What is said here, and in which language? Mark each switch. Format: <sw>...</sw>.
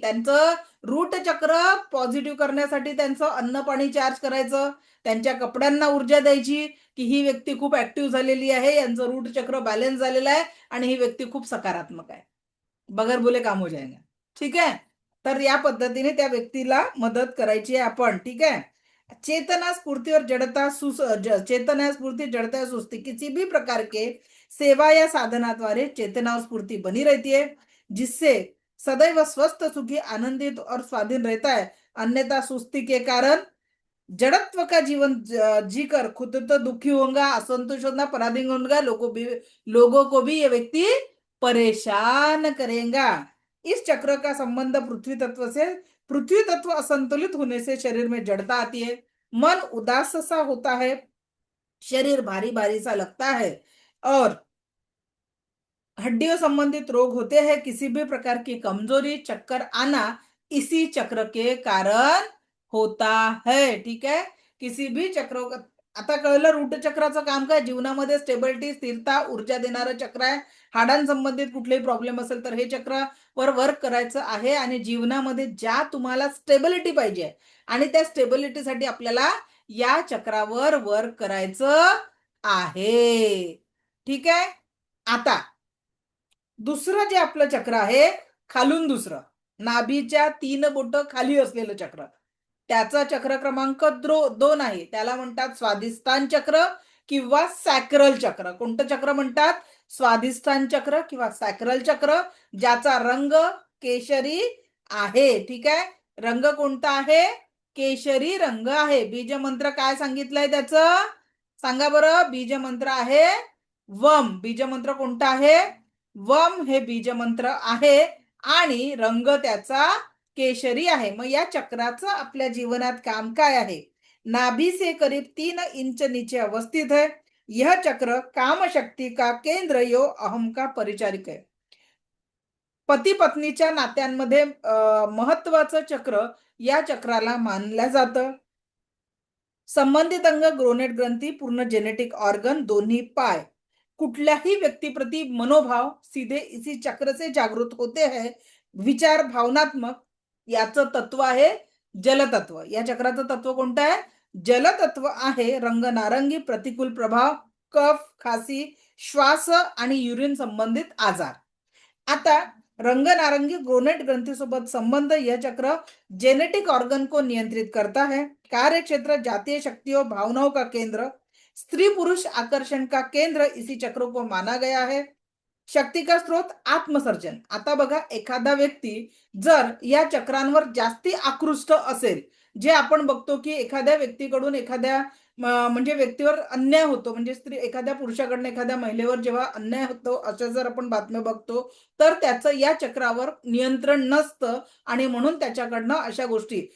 <mr>त्यांचं रूट चक्र पॉझिटिव्ह करण्यासाठी त्यांचं अन्न पाणी चार्ज करायचं, त्यांच्या कपड्यांना ऊर्जा द्यायची की ही व्यक्ती खूप ऍक्टिव्ह झालेली आहे, यांचं रूट चक्र बॅलन्स झालेलं आहे आणि ही व्यक्ती खूप सकारात्मक आहे,</mr> <hi>बगर बोले काम हो जाएगा.</hi> <mr>ठीक आहे. तर या पद्धतीने त्या व्यक्तीला मदत करायची आहे आपण.</mr> <hi>ठीक है. चेतना स्फूर्ति और जड़ता चेतना स्फूर्ति जड़ता सुस्ती, किसी भी प्रकार के सेवा या साधना द्वारे चेतना और स्फूर्ति बनी रहती है, जिससे सदैव स्वस्थ, सुखी, आनंदित और स्वाधीन रहता है. अन्यथा सुस्ती के कारण जड़त्व का जीवन जीकर खुद तो दुखी होगा, असंतुष्ट होगा, पराधीन होगा, लोगों को भी ये व्यक्ति परेशान करेगा. इस चक्र का संबंध पृथ्वी तत्व से, पृथ्वी तत्व असंतुलित होने से शरीर में जड़ता आती है, मन उदास सा होता है, शरीर भारी भारी सा लगता है और हड्डियों संबंधित रोग होते हैं. किसी भी प्रकार की कमजोरी, चक्कर आना इसी चक्र के कारण होता है. ठीक है.</hi> <mr>किसी भी चक्र, आता कळलं रूट चक्राचं काम काय, जीवनामध्ये स्टेबिलिटी, स्थिरता, ऊर्जा देणारं चक्र आहे. हाडांसंबंधित कुठलेही प्रॉब्लेम असेल तर हे चक्रावर वर्क करायचं आहे आणि जीवनामध्ये ज्या तुम्हाला स्टेबिलिटी पाहिजे आणि त्या स्टेबिलिटीसाठी आपल्याला या चक्रावर वर्क करायचं आहे. ठीक आहे. आता दुसरं जे आपलं चक्र आहे, खालून दुसरं, नाभीच्या 3 बोट खाली असलेलं चक्र, त्याचा चक्र क्रमांक 2 आहे. त्याला म्हणतात स्वाधिष्ठान चक्र किंवा सॅक्रल चक्र. कोणतं चक्र म्हणतात? स्वाधिष्ठान चक्र किंवा सॅक्रल चक्र, ज्याचा रंग केशरी आहे. ठीक आहे. रंग कोणता आहे? केशरी रंग आहे. बीजमंत्र काय सांगितलंय त्याचं? सांगा बरं. बीजमंत्र आहे वम. बीजमंत्र कोणता आहे? वम हे बीजमंत्र आहे आणि रंग त्याचा केशरी आहे. मग या चक्राचं आपल्या जीवनात काम काय आहे?</mr> <hi>नाभि से करीब 3 इंच नीचे अवस्थित है. यह चक्र काम शक्ति का केंद्र यो अहम का परिचारिक है.</hi> <mr>पती पत्नीच्या नात्यांमध्ये महत्वाचं चक्र या चक्राला मानलं जातं.</mr> <hi>संबंधित अंग, ग्रोनेट ग्रंथी, पूर्ण जेनेटिक ऑर्गन,</hi> <mr>दोन्ही पाय, कुठल्याही व्यक्तिप्रती</mr> <hi>मनोभाव सीधे इसी चक्र से जागृत होते हैं.</hi> <mr>विचार भावनात्मक, याचं तत्व आहे जलतत्व. या चक्राचं तत्व कोणतं आहे? जलतत्व आहे. रंग नारंगी, प्रतिकूल प्रभाव, कफ, खासी, श्वास आणि युरिन संबंधित आजार. आता रंग नारंगी ग्रोनेट ग्रंथी सोबत संबंध,</mr> <hi>यह चक्र जेनेटिक ऑर्गन को नियंत्रित करता है. कार्य क्षेत्र जातीय शक्तियों, भावनाओं का केंद्र, स्त्री पुरुष आकर्षण का केंद्र इसी चक्र को माना गया है. शक्ती का स्रोत आत्मसर्जन.</hi> <mr>आता बघा, एखादा व्यक्ती जर या चक्रांवर जास्ती आकृष्ट असेल, जे आपण बघतो की एखाद्या व्यक्तीकडून एखाद्या म्हणजे व्यक्तीवर अन्याय होतो, म्हणजे स्त्री एखाद्या पुरुषाकडून एखाद्या महिलेवर जेव्हा अन्याय होतो, अशा जर आपण बातम्या बघतो, तर त्याचं या चक्रावर नियंत्रण नसतं आणि म्हणून त्याच्याकडनं अशा गोष्टी.</mr>